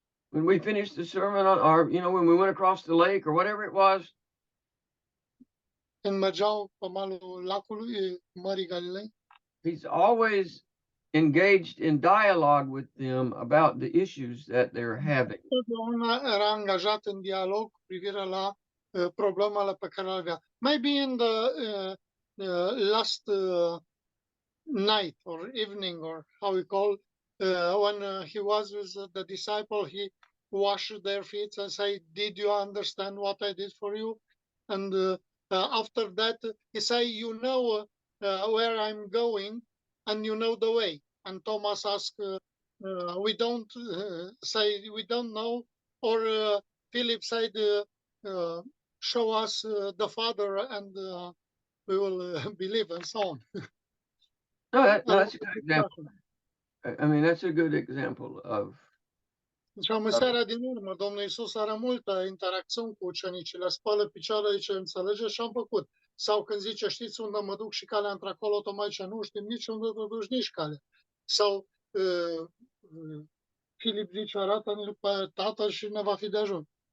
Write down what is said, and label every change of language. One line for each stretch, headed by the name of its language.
English: When we finished the sermon, or, when we went across the lake or whatever it was?
Romanian: când mergeau pe malul lacului, Mării Galilei.
English: He's always engaged in dialogue with them about the issues that they're having.
Romanian: Totdeauna era angajat în dialog cu privire la problemele pe care le avea.
English: Maybe in the last night or evening, or how we call, when he was with the disciple, he washed their feet and say, "Did you understand what I did for you?" And after that, he say, "You know where I'm going, and you know the way." And Thomas asked, "We don't say we don't know," or Philip said, "Show us the Father, and we will believe," and so on. No, that's a good example. I mean, that's a good example of.
Romanian: Și în seara din urmă, Domnul Iisus are multă interacțiune cu ucenicii, le spală picioarele, zice, înțelege, și am făcut. Sau când zice, știți unde mă duc și calea într-acolo, tocmai ce nu știm nici unde te duci, nici calea. Sau Filip zice, arată-ne pe Tatăl și ne va fi de ajuns.